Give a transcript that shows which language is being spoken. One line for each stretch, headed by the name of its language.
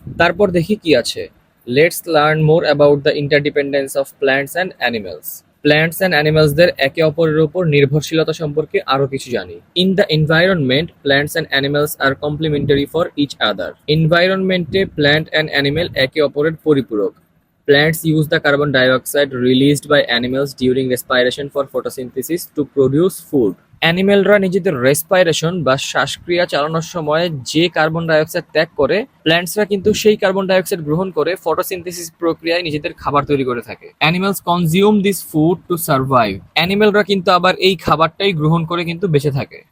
Bangla: তারপর দেখি কি আছে।
English: Let's learn more about the interdependence of plants and animals.
Bangla: Plants and অ্যানিমেলসদের একে অপরের উপর নির্ভরশীলতা সম্পর্কে আরো কিছু জানি।
English: In the environment plants and animals are complementary for each other.
Bangla: এনভায়রনমেন্টে
English: plant and animal
Bangla: একে অপরের পরিপূরক।
English: Plants use the carbon dioxide released by animals during respiration for photosynthesis to produce food.
Bangla: অ্যানিমেলরা নিজেদের রেসপাইরেশন বা শ্বাসক্রিয়া চালানোর সময় যে কার্বন ডাইঅক্সাইড ত্যাগ করে, প্ল্যান্টসরা কিন্তু সেই কার্বন ডাইঅক্সাইড গ্রহণ করে ফটোসিনথেসিস প্রক্রিয়ায় নিজেদের খাবার তৈরি করে থাকে।
English: Animals consume this food to survive.
Bangla: অ্যানিমেলরা কিন্তু আবার এই খাবারটাই গ্রহণ করে কিন্তু বেঁচে থাকে।